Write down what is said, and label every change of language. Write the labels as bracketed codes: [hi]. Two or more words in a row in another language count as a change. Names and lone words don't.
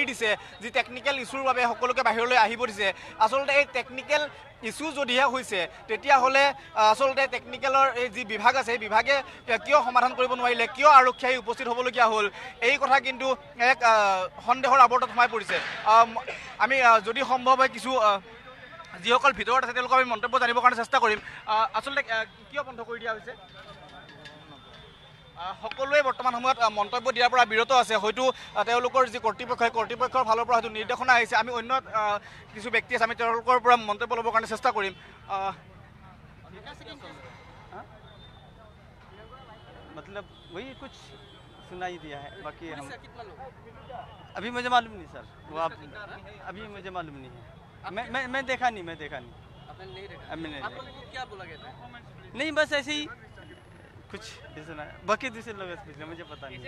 [as] দিছে যি [en] technical issue [as] বাবে সকলোকে বাহিৰলৈ আহিব দিছে আচলতে এই [en] technical issue [as] যদিহে হৈছে তেতিয়াহ'লে আচলতে টেকনিকেলৰ এই যি বিভাগ আছে সেই বিভাগে কিয় সমাধান কৰিব নোৱাৰিলে কিয় আৰক্ষী আহি উপস্থিত হ'বলগীয়া হ'ল এই কথা কিন্তু এক সন্দেহৰ আৱৰ্তত সোমাই পৰিছে আমি যদি সম্ভৱ হয় কিছু যিসকল ভিতৰত আছে তেওঁলোকক আমি মন্তব্য জানিবৰ কাৰণে চেষ্টা কৰিম আচলতে কিয় বন্ধ কৰি দিয়া হৈছে সকলোৱে বৰ্তমান সময়ত মন্তব্য দিয়াৰ পৰা বিৰত আছে হয়তো তেওঁলোকৰ যি কৰ্তৃপক্ষৰ ফালৰ পৰা হয়তো নিৰ্দেশনা আহিছে আমি অন্য কিছু ব্যক্তি আছে আমি তেওঁলোকৰ পৰা মন্তব্য ল'বৰ কাৰণে চেষ্টা কৰিম [hi] मतलब वही कुछ सुनाई दिया है, बाकी हम अभी मुझे मालूम नहीं सर, वो आप अभी मुझे मालूम नहीं है। मैं देखा नहीं। आपने नहीं देखा? आप लोगों को क्या बोला गया था? नहीं, बस ऐसे ही कुछ सुना, बाकी दूसरे लोग पूछ रहे, मुझे पता नहीं।